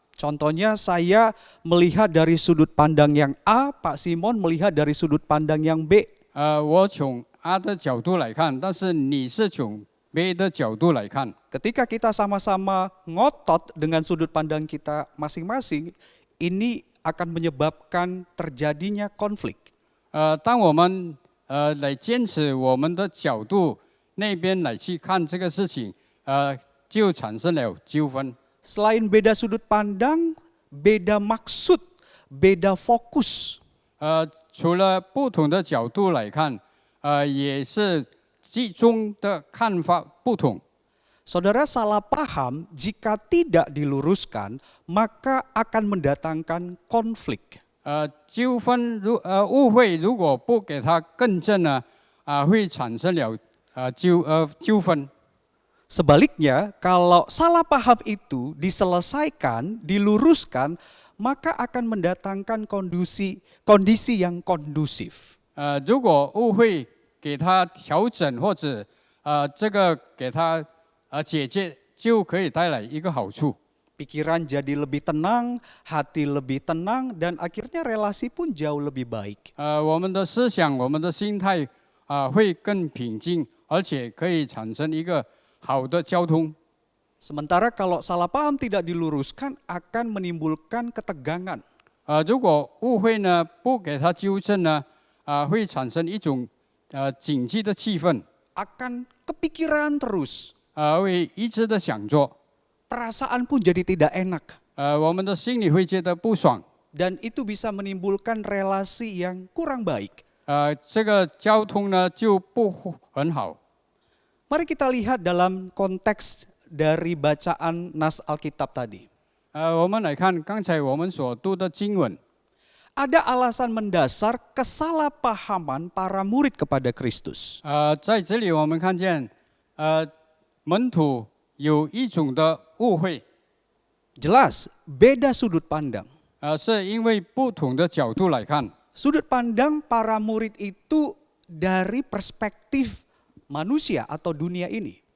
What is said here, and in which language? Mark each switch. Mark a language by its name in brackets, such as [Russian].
[Indonesian] Contohnya saya melihat dari sudut pandang yang A, Pak Simon melihat dari sudut pandang yang B. [Chinese] 我从 A 的角度来看，但是你是从 B 的角度来看。 [Indonesian] Ketika kita sama-sama ngotot dengan sudut pandang kita masing-masing, ini akan menyebabkan terjadinya konflik. [Chinese] 当我们来坚持我们的角度那边来去看这个事情，就产生了纠纷。 [Indonesian] Selain beda sudut pandang, beda maksud, beda fokus. [Chinese] 除了不同的角度来看，也是集中的看法不同。 [Indonesian] Saudara, salah paham jika tidak diluruskan, maka akan mendatangkan konflik. [Chinese] 纠纷误会如果不给它更正呢，会产生了纠纷。 [Indonesian] Sebaliknya, kalau salah paham itu diselesaikan, diluruskan, maka akan mendatangkan kondisi yang kondusif. [Chinese] 如果误会给它调整或者这个给它解决，就可以带来一个好处。 [Indonesian] Pikiran jadi lebih tenang, hati lebih tenang, dan akhirnya relasi pun jauh lebih baik. [Chinese] 我们的思想、我们的心态会更平静，而且可以产生一个好的交通。 [Indonesian] Sementara kalau salah paham tidak diluruskan akan menimbulkan ketegangan. [Chinese] 如果误会呢不给它纠正呢，会产生一种紧急的气氛， [Indonesian] Akan kepikiran terus. [Chinese] 会一直的想着， [Indonesian] Perasaan pun jadi tidak enak. [Chinese] 我们的心里会觉得不爽， [Indonesian] Dan itu bisa menimbulkan relasi yang kurang baik. [Chinese] 这个交通呢就不很好。 [Indonesian] Mari kita lihat dalam konteks dari bacaan nas Alkitab tadi. [Chinese] 我们来看刚才我们所读的经文， [Indonesian] Ada alasan mendasar kesalahpahaman para murid kepada Kristus. [Chinese] 在这里我们看见，门徒有一种的误会， [Indonesian] Jelas, beda sudut pandang. [Chinese] 是因为不同的角度来看， [Indonesian] Sudut pandang para murid itu dari perspektif manusia atau dunia ini.